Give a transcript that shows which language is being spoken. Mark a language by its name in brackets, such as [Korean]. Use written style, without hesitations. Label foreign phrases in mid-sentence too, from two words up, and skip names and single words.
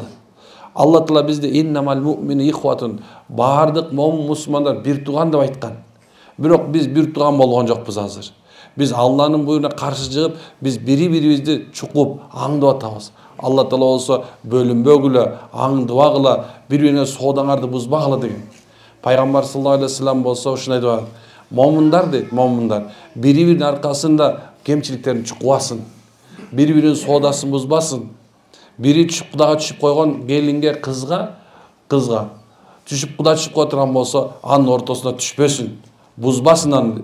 [Kyrgyz] Алла Таала бизде [Arabic] إنما المؤمنون إخوة, [Kyrgyz] бардык момун мусулмандар бир тууган деп айткан. Бирок биз бир тууган болгон жокпуз азыр. Биз Алланын буйруна каршы чыгып, биз бири-бирибизди чукуп, аңдып атабыз. Алла Таала болсо бөлүнбөгүлө, аңдыбагыла, бири-бириңер соодаңарды бузбагыла деген. Пайгамбар [Arabic] صلى الله عليه وسلم [Kyrgyz] болсо ушуну айтып атат. Момундар дейт, момундар бири-биринин аркасында кемчиликтерин чукубасын, бири-биринин соодасын бузбасын. Бири Кудайга түшүп койгон келинге, кызга түшүп Кудай түшүп кое турган болсо, анын ортосуна түшпөсүн, бузбасын аны.